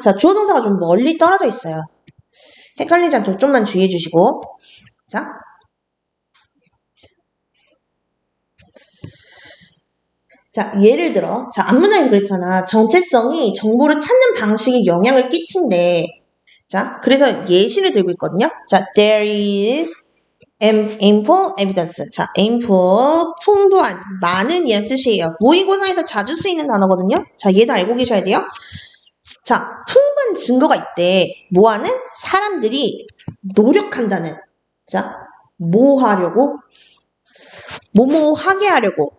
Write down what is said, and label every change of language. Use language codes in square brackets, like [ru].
[ko] 자, 주어 동사가 좀 멀리 떨어져 있어요. 헷갈리지 않도록 좀만 주의해 주시고. 자, 예를 들어. 자, 앞문장에서 그랬잖아. 정체성이 정보를 찾는 방식에 영향을 끼친대. 자, 그래서 예시를 들고 있거든요. [en] 자, there is ample evidence. [ko] 자, ample, 풍부한, 많은 이란 뜻이에요. 모의고사에서 자주 쓰이는 단어거든요. 자, 얘도 알고 계셔야 돼요. 자, 풍부한 증거가 있대. 뭐하는? 사람들이 노력한다는. 자, 뭐 하려고? 뭐뭐 하게 하려고.